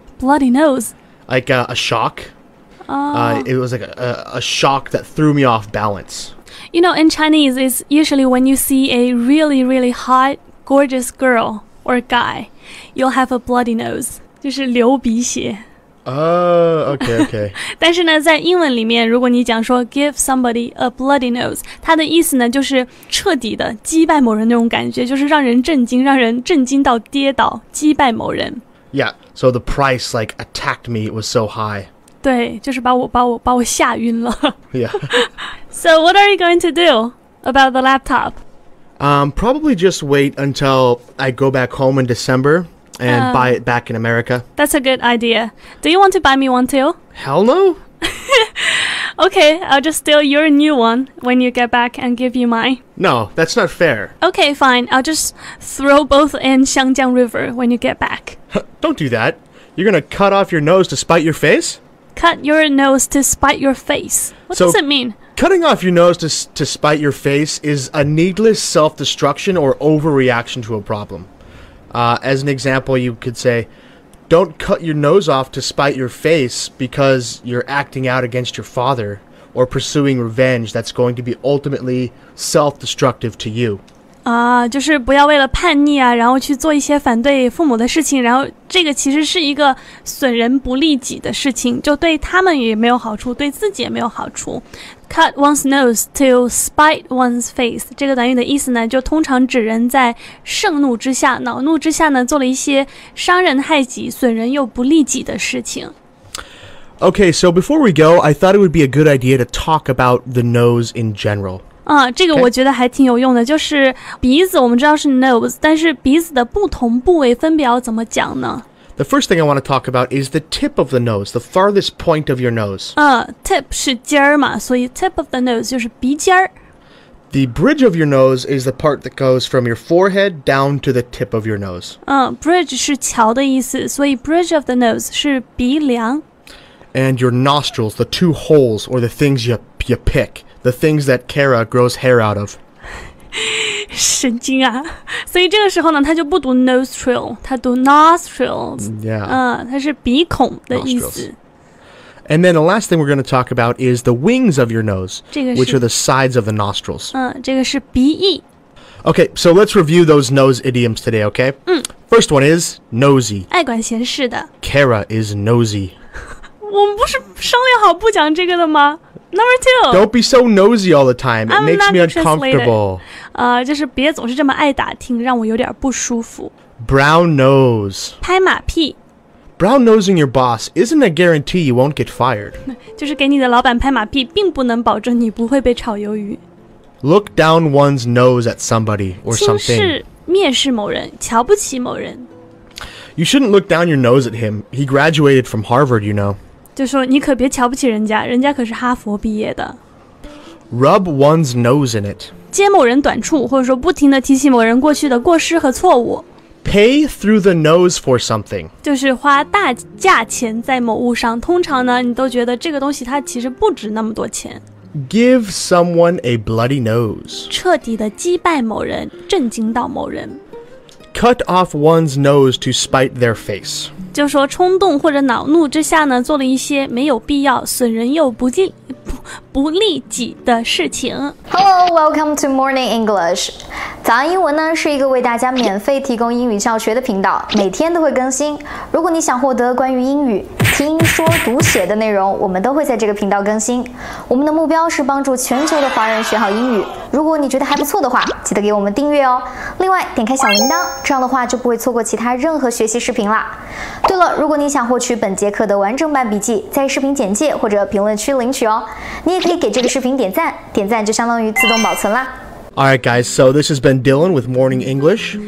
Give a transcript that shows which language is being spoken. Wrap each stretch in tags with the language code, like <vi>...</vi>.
<en>Bloody nose? Like a shock. It was like a shock that threw me off balance. You know, in Chinese, it's usually when you see a really, really hot, gorgeous girl or guy, you'll have a bloody nose.</en> <zh>就是流鼻血。</zh> <en>Okay.</en> <zh>但是呢，在英文里面，如果你讲说</zh> <en>give somebody a bloody nose，</en> <zh>它的意思呢就是彻底的击败某人那种感觉，就是让人震惊到跌倒，击败某人。</zh> <en>Yeah, so the price like attacked me. It was so high.</en> <zh>对，就是把我吓晕了。</zh> <en>Yeah. So what are you going to do about the laptop? Probably just wait until I go back home in December and buy it back in America. That's a good idea. Do you want to buy me one too? Hell no. Okay, I'll just steal your new one when you get back and give you mine. No, that's not fair. Okay, fine. I'll just throw both in Xiangjiang River when you get back. Don't do that. You're gonna cut off your nose to spite your face? Cut your nose to spite your face. What does it mean? Cutting off your nose to spite your face is a needless self-destruction or overreaction to a problem. As an example, you could say, don't cut your nose off to spite your face because you're acting out against your father or pursuing revenge that's going to be ultimately self-destructive to you.</en> <zh>就是不要为了叛逆啊，然后去做一些反对父母的事情，然后这个其实是一个损人不利己的事情，就对他们也没有好处，对自己也没有好处。</zh> <en>Cut one's nose to spite one's face</en> <zh>这个短语的意思呢，就通常指人在盛怒之下、恼怒之下呢，做了一些伤人害己、损人又不利己的事情。</zh> <en>Okay, so before we go, I thought it would be a good idea to talk about the nose in general.</en> <zh>这个我觉得还挺有用的，就是鼻子我们知道是 nose， 但是鼻子的不同部位分别要怎么讲呢？</zh> <en>The first thing I want to talk about is the tip of the nose, the farthest point of your nose.</en> <zh>Tip 是尖儿嘛，所以</zh> <en>tip of the nose</en> <zh>就是鼻尖儿。</zh> <en>The bridge of your nose is the part that goes from your forehead down to the tip of your nose.</en> <zh>Bridge 是桥的意思，所以</zh> <en>bridge of the nose</en> <zh>是鼻梁。</zh> <en>And your nostrils, the two holes or the things you pick. The things that Kara grows hair out of.</en> <zh>神经啊！所以这个时候呢，他就不读 nostril， 他读 nostrils。</zh> <en>Yeah.</en> <zh>它是鼻孔的意思。</zh> <en>And then the last thing we're going to talk about is the wings of your nose,</en> <zh>这个是</zh> <en>which are the sides of the nostrils.</en> <zh>这个是鼻翼。</zh> <en>Okay, so let's review those nose idioms today, okay? First one is nosy.</en> <zh>爱管闲事的。</zh> <en>Kara is nosy.</en> <zh>我们不是商量好不讲这个的吗？</zh> <en>Number 2. Don't be so nosy all the time. It makes me uncomfortable.</en> <zh>就是别总是这么爱打听，让我有点不舒服。</zh> <en>Brown nose.</en> <zh>拍马屁。</zh> <en>Brown nosing your boss isn't a guarantee you won't get fired.</en> <zh>就是给你的老板拍马屁，并不能保证你不会被炒鱿鱼。</zh> <en>Look down one's nose at somebody or</en> <zh>轻</zh> <en>something.</en> <zh>视、蔑视某人，瞧不起某人。</zh> <en>You shouldn't look down your nose at him. He graduated from Harvard, you know.</en> <zh>就说你可别瞧不起人家，人家可是哈佛毕业的。</zh> <en>Rub one's nose in it.</en> <zh>揭某人短处，或者说不停地提起某人过去的过失和错误。</zh> <en>Pay through the nose for something.</en> <zh>就是花大价钱在某物上，通常呢，你都觉得这个东西它其实不值那么多钱。</zh> <en>Give someone a bloody nose.</en> <zh>彻底的击败某人，震惊到某人。</zh> <en>Cut off one's nose to spite their face.</en> <zh>就说冲动或者恼怒之下呢，做了一些没有必要、损人又不利己的事情。</zh> <en>Hello, welcome to Morning English.</en> <zh>早安英文呢是一个为大家免费提供英语教学的频道，每天都会更新。如果你想获得关于英语听说读写的内容，我们都会在这个频道更新。我们的目标是帮助全球的华人学好英语。如果你觉得还不错的话，记得给我们订阅哦。另外，点开小铃铛，这样的话就不会错过其他任何学习视频啦。对了，如果你想获取本节课的完整版笔记，在视频简介或者评论区领取哦。你也可以给这个视频点赞，点赞就相当于自动保存啦。</zh> <en>Alright guys, so this has been Dylan with Morning English.</en>